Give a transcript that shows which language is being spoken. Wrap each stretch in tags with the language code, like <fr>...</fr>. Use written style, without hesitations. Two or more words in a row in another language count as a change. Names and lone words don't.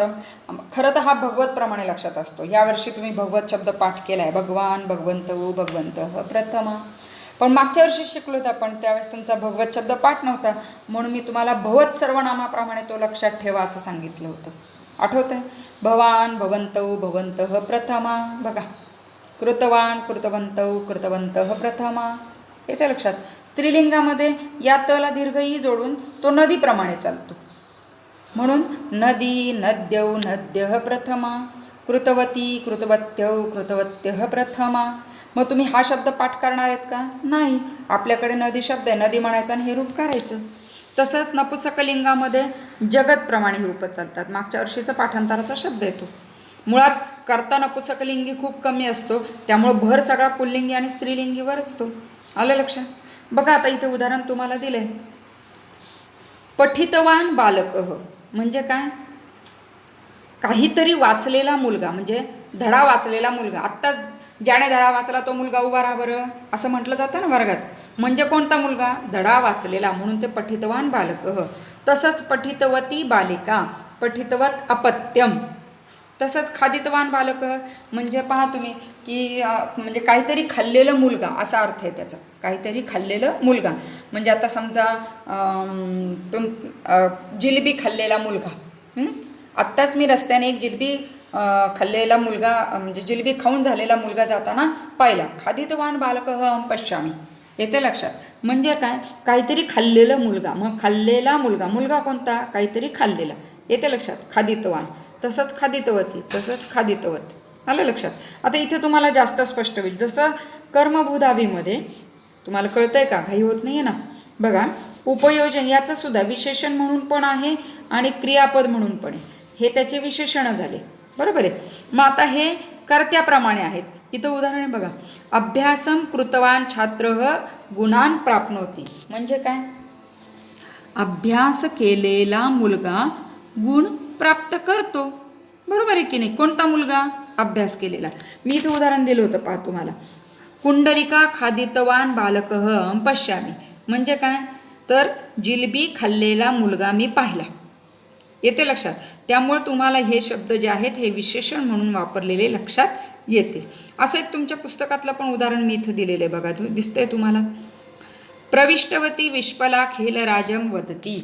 <mr>खरं तर हा भगवतप्रमाणे लक्षात असतो. यावर्षी तुम्ही भगवत शब्द पाठ केला आहे,</mr> <sa>भगवान, भगवंत, भगवंत प्रथमा.</sa> <mr>पण मागच्या वर्षी शिकलो होतं आपण, त्यावेळेस तुमचा भगवत शब्द पाठ नव्हता म्हणून मी तुम्हाला भगवत सर्वनामाप्रमाणे तो लक्षात ठेवा असं सांगितलं होतं. आठवतं आहे?</mr> <sa>भवान, भवन्तौ, भवन्तः प्रथमा. बघा, कृतवान, कृतवन्तौ, कृतवन्तः प्रथमा.</sa> <mr>येते लक्षात? स्त्रीलिंगामध्ये या तला दीर्घही जोडून तो नदीप्रमाणे चालतो म्हणून</mr> <sa>नदी, नद्यौ, नद्यः प्रथमा. कृतवती, कृतवत्यौ, कृतवत्यः प्रथमा.</sa> <mr>मग तुम्ही हा शब्द पाठ करणार आहेत का? नाही. आपल्याकडे नदी शब्द आहे, नदी म्हणायचं आणि हे रूप करायचं. तसंच नपुसकलिंगामध्ये जगतप्रमाणे ही रूपं चालतात. मागच्या वर्षीचा पाठांतराचा शब्द येतो. मुळात कर्ता नपुसकलिंगी खूप कमी असतो, त्यामुळं भर सगळा पुल्लिंगी आणि स्त्रीलिंगीवर असतो. आलं लक्षात? बघा आता इथे उदाहरण तुम्हाला दिले.</mr> <sa>पठितवान बालकः</sa> <mr>म्हणजे काय? काहीतरी वाचलेला मुलगा, म्हणजे धडा वाचलेला मुलगा. आत्ताच ज्याने धडा वाचला तो मुलगा उभा राहा बरं असं म्हटलं जातं ना वर्गात. म्हणजे कोणता मुलगा? धडा वाचलेला, म्हणून ते</mr> <sa>पठितवान बालकः. तसंच पठितवती बालिका, पठितवत अपत्यम.</sa> <mr>तसंच</mr> <sa>खादितवान बालक</sa> <mr>म्हणजे पहा तुम्ही की म्हणजे काहीतरी खाल्लेलं मुलगा असा अर्थ आहे त्याचा. काहीतरी खाल्लेलं मुलगा म्हणजे आता समजा जिलेबी खाल्लेला मुलगा. आत्ताच मी रस्त्याने एक जिलेबी खाल्लेला मुलगा म्हणजे जिलेबी खाऊन झालेला मुलगा जाताना पाहिला.</mr> <sa>खादितवान बालक अहं पश्यामी.</sa> <mr>येते लक्षात? म्हणजे काय? काहीतरी खाल्लेलं मुलगा. मग खाल्लेला मुलगा, मुलगा कोणता? काहीतरी खाल्लेला. येते लक्षात? खादितवान. तसंच खादितवती, तसंच खादितवत. आलं लक्षात? आता इथे तुम्हाला जास्त स्पष्ट होईल. जसं कर्मभूधावीमध्ये तुम्हाला कळतंय का? घाई होत नाही आहे ना? बघा, उपयोजन याचं सुद्धा विशेषण म्हणून पण आहे आणि क्रियापद म्हणून पण आहे. हे त्याचे विशेषणं झाले, बरोबर आहे? मग आता हे कर्त्याप्रमाणे आहेत. इथं उदाहरण आहे बघा,</mr> <sa>अभ्यासम कृतवान छात्रः गुणान प्राप्नोती.</sa> <mr>म्हणजे काय? अभ्यास केलेला मुलगा गुण प्राप्त करतो, बरोबर आहे की नाही? कोणता मुलगा? अभ्यास केलेला. मी इथं उदाहरण दिलं होतं पहा तुम्हाला.</mr> <sa>कुंडलिका खादितवान बालकः पश्यामी.</sa> <mr>म्हणजे काय? तर जिलेबी खाल्लेला मुलगा मी पाहिला. येते लक्षात? त्यामुळे तुम्हाला हे शब्द जे आहेत हे विशेषण म्हणून वापरलेले लक्षात येते. असं एक तुमच्या पुस्तकातलं पण उदाहरण मी इथं दिलेलं आहे बघा, दिसतंय तुम्हाला.</mr> <sa>प्रविष्टवती विश्पला खेलराजम वदती.</sa>